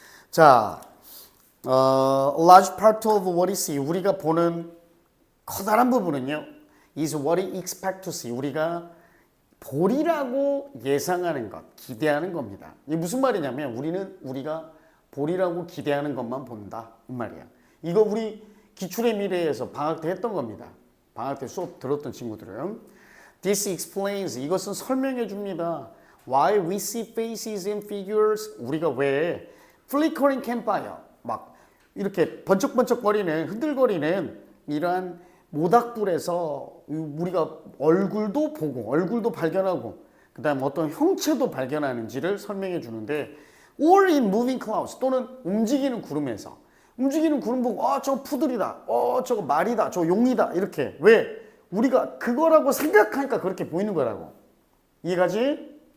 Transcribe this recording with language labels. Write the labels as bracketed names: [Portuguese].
[English] 자, large part of what we see, [Korean] 우리가 보는 커다란 부분은요, [English] is what we expect to see, [Korean] 우리가 보리라고 예상하는 것, 기대하는 겁니다. 이게 무슨 말이냐면 우리가 보리라고 기대하는 것만 본다 이 말이야. 이거 우리 기출의 미래에서 방학 때 했던 겁니다. 방학 때 수업 들었던 친구들은. [English] This explains. [Korean] 이것은 설명해 줍니다. [English] Why we see faces and figures. [Korean] 우리가 왜 [English] flickering campfire [Korean] 막 이렇게 번쩍번쩍거리는 흔들거리는 이러한 모닥불에서 우리가 얼굴도 보고 얼굴도 발견하고 그 다음 어떤 형체도 발견하는지를 설명해 주는데 [English] or in moving clouds [Korean] 또는 움직이는 구름에서 움직이는 구름 보고 저거 푸들이다 저거 말이다 저거 용이다 이렇게 왜 우리가 그거라고 생각하니까 그렇게 보이는 거라고 이해가지?